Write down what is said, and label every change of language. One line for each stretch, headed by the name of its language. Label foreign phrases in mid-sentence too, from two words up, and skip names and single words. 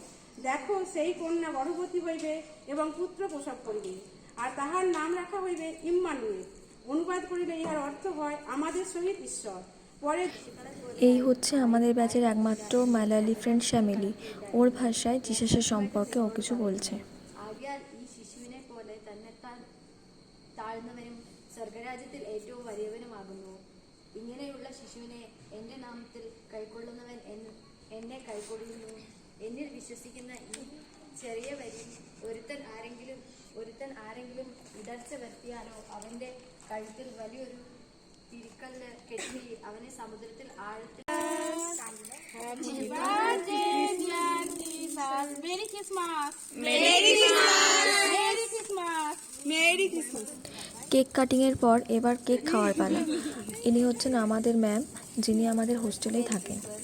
Bangla: দেখো, সেই কন্যা গর্ভবতী হইবে এবং পুত্র প্রসব করিবে, আর তাহার নাম রাখা হইবে ইম্মানুয়েল। অনুবাদ করিলে ইহার অর্থ হয় আমাদের সহিত ঈশ্বর। পরে এই হচ্ছে আমাদের ব্যাচের একমাত্র মালায়ালি ফ্রেন্ড শ্যামিলি। ওর ভাষায় জিসাসের সম্পর্কে ও কিছু বলছে।
Malayalam: ആകയാൽ ഈ ശിശുവിനെ പോലെ തന്നെത്താൻ താഴ്ന്നവനും സ്വർഗരാജ്യത്തിൽ ഏറ്റവും വലിയവനുമാകുന്നു. ഇങ്ങനെയുള്ള ശിശുവിനെ എന്റെ നാമത്തിൽ കൈക്കൊള്ളുന്നവൻ എന്നെ കൈക്കൊള്ളുന്നു. എന്നിൽ വിശ്വസിക്കുന്ന ഈ ചെറിയവരിൽ ഒരുത്തൻ ആരെങ്കിലും ഇടർച്ച വരുത്തിയാലോ അവന്റെ കഴുത്തിൽ വലിയൊരു തിരിക്കല്ല് കെട്ടി അവനെ സമുദ്രത്തിൽ ആഴത്തിൽ.
English: Merry Christmas. cake cutting
Bangla: পর এবার কেক খাওয়ার পালা। ইনি হচ্ছেন আমাদের ম্যাম, যিনি আমাদের হোস্টেলেই থাকেন।